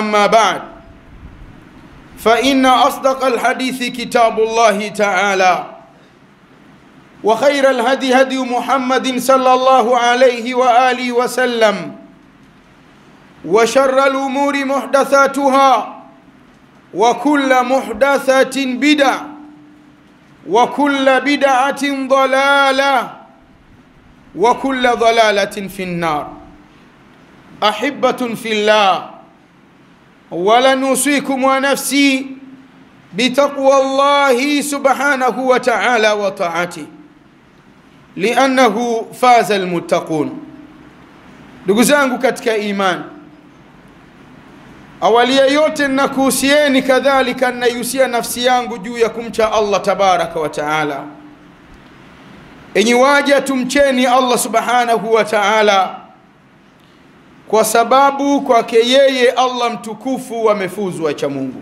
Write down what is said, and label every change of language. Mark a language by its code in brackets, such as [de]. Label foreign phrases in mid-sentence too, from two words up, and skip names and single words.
[ar] أما بعد، فإن أصدق الحديث كتاب الله تعالى، وخير الهدي هدي محمد صلى الله عليه وآله وسلم، وشر الأمور محدثاتها، وكل محدثة بدعة، وكل بدعة ضلالة، وكل ضلالة في النار. أحبة في الله، ولنوصيكم ونفسي بتقوى الله سبحانه وتعالى وطاعته، لأنه فاز المتقون. [sw] ndugu zangu katika imani, awalia yote nakuhusieni kadhalika nayusia nafsi yangu juu ya kumcha Allah [ar] تبارك وتعالى. [sw] Enyi waja, tumcheni Allah [ar] سبحانه وتعالى, [sw] kwa sababu kwake yeye Allah mtukufu amefuzu wacha Mungu.